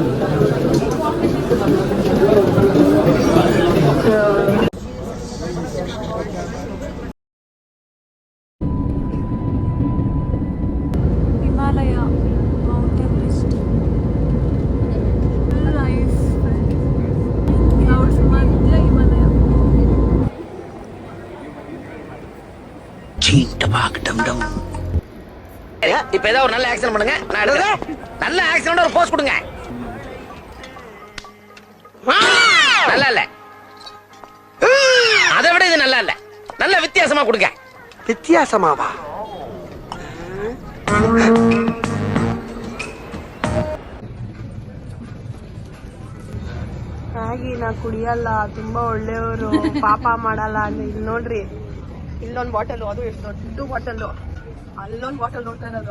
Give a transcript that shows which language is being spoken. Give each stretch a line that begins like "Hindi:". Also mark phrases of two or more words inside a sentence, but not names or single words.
English: Himalaya mountain list nice.
Kannada: ಕ್ಲೌಡ್ಸ್ ಮಧ್ಯ ಹಿಮಾಲಯ.
Tamil: இப்ப ஏதாவது ஒரு நல்ல ஆக்சன் பண்ணுங்க, நான் எடுக்கிறேன். நல்ல ஆக்சன் ஒரு போஸ் கொடுங்க. நல்லா இல்ல, அதை விட இது நல்லா இல்ல. நல்ல வித்தியாசமா கொடுங்க. வித்தியாசமாவா?
Kannada: ಹಾಗೆ ನಾ ಕುಡಿಯಲ್ಲ, ತುಂಬಾ ಒಳ್ಳೆಯವರು, ಪಾಪ ಮಾಡಲ್ಲ ಅಂದ್ರೆ. ಇಲ್ಲಿ ನೋಡ್ರಿ, ಇಲ್ಲೊಂದು ಬಾಟಲ್, ಅದು ಎಷ್ಟು ದೊಡ್ಡ ಬಾಟಲ್, ಅಲ್ಲೊಂದು ಬಾಟಲ್ ನೋಡ್ತಾ ಇರೋದು.